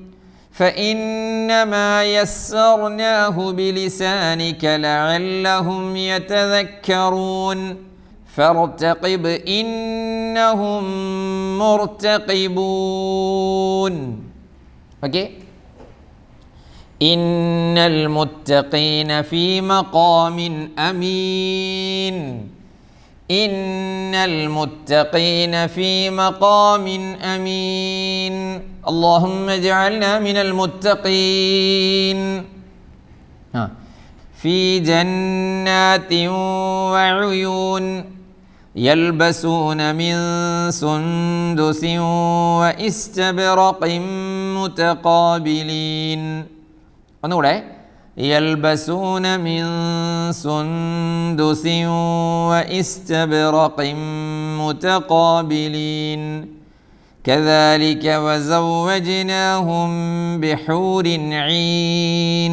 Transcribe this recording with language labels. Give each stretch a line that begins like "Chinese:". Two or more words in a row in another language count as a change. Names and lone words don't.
Arabic: فإنما يسرناه بلسانك لعلهم يتذكرون فارتقب إنهم مرتقبون. ഓക്കെ, إن المتقين في مقام أمين. إن المتقين في مقام أمين. اللهم اجعلنا من المتقين في جنات وعيون يلبسون من سندس وإستبرق متقابلين.
Malayalam: ഒന്നുകൂടെ.
Arabic: يلبسون من سندس واستبرق متقابلين كذلك وزوجناهم بحور عين.